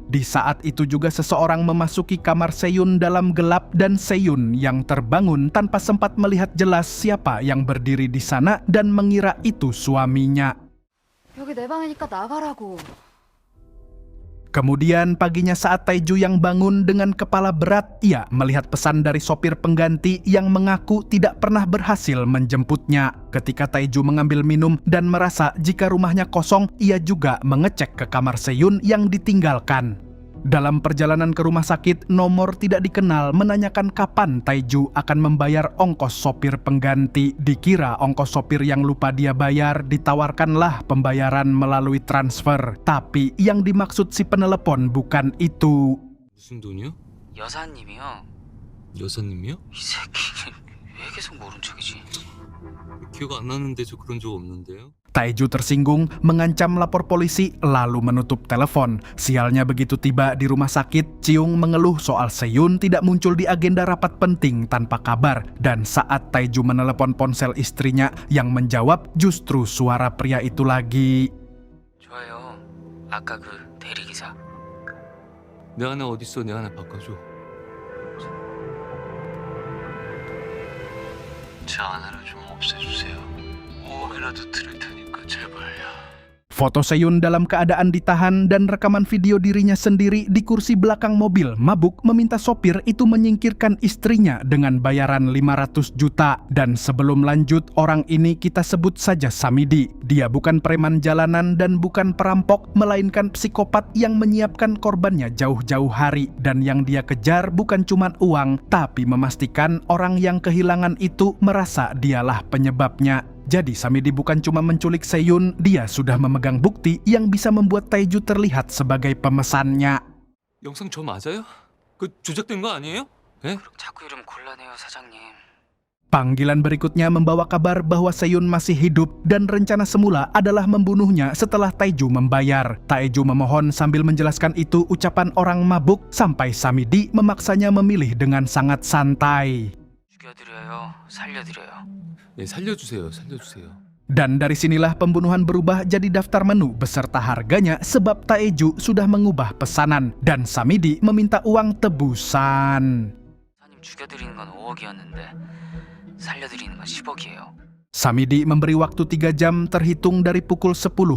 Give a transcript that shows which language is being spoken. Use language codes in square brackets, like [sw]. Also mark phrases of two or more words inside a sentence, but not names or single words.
[id] Di saat itu juga seseorang memasuki kamar Seyun dalam gelap dan Seyun yang terbangun tanpa sempat melihat jelas siapa yang berdiri di sana dan mengira itu suaminya. [ko] 여기 내 방이니까 나가라고. [id] Kemudian paginya saat Taeju yang bangun dengan kepala berat, ia melihat pesan dari sopir pengganti yang mengaku tidak pernah berhasil menjemputnya. Ketika Taeju mengambil minum dan merasa jika rumahnya kosong, ia juga mengecek ke kamar Seyun yang ditinggalkan. Dalam perjalanan ke rumah sakit, nomor tidak dikenal menanyakan kapan Taeju akan membayar ongkos sopir pengganti. Dikira ongkos sopir yang lupa dia bayar, ditawarkanlah pembayaran melalui transfer. Tapi yang dimaksud si penelepon bukan itu. [ko] 무슨 돈이요? 여사님이요. 여사님이요? 이 새끼 왜 계속 모른 척이지? 기억 안 나는데 저 그런 적 없는데요. [id] Taeju tersinggung, mengancam lapor polisi, lalu menutup telepon. Sialnya begitu tiba di rumah sakit, Ciung mengeluh soal Seyun tidak muncul di agenda rapat penting tanpa kabar. Dan saat Taeju menelepon ponsel istrinya, yang menjawab justru suara pria itu lagi. [ko] 좋아요. 아까 그 대리기사. 내 아내 어딨어? 내 아내 바꿔줘. 제 아내를 좀 없애주세요. 5억이라도 드릴 테니까 제발요. [id] Foto Seyun dalam keadaan ditahan dan rekaman video dirinya sendiri di kursi belakang mobil mabuk meminta sopir itu menyingkirkan istrinya dengan bayaran 500 juta. Dan sebelum lanjut, orang ini kita sebut saja Samidi. Dia bukan preman jalanan dan bukan perampok, melainkan psikopat yang menyiapkan korbannya jauh-jauh hari. Dan yang dia kejar bukan cuma uang, tapi memastikan orang yang kehilangan itu merasa dialah penyebabnya. Jadi Samidi bukan cuma menculik Seyun, dia sudah memegang bukti yang bisa membuat Taeju terlihat sebagai pemesannya. [ko] 영상 저 맞아요? 그 조작된 거 아니에요? 예? 그럼 자꾸 이름 곤란해요, 사장님. [id] Panggilan berikutnya membawa kabar bahwa Seyun masih hidup dan rencana semula adalah membunuhnya setelah Taeju membayar. Taeju memohon sambil menjelaskan itu ucapan orang mabuk sampai Samidi memaksanya memilih dengan sangat santai. [ko] 죽여드려요, 살려드려요. 네, 살려주세요. 살려주세요. [id] Dan dari sinilah pembunuhan berubah jadi daftar menu beserta harganya sebab Taeju sudah mengubah pesanan dan Samidi meminta uang tebusan. [ko] 사장님 죽여드리는 건 5억이었는데 살려드리는 건 10억이에요. [id] Samidi memberi waktu 3 jam terhitung dari pukul 10.25.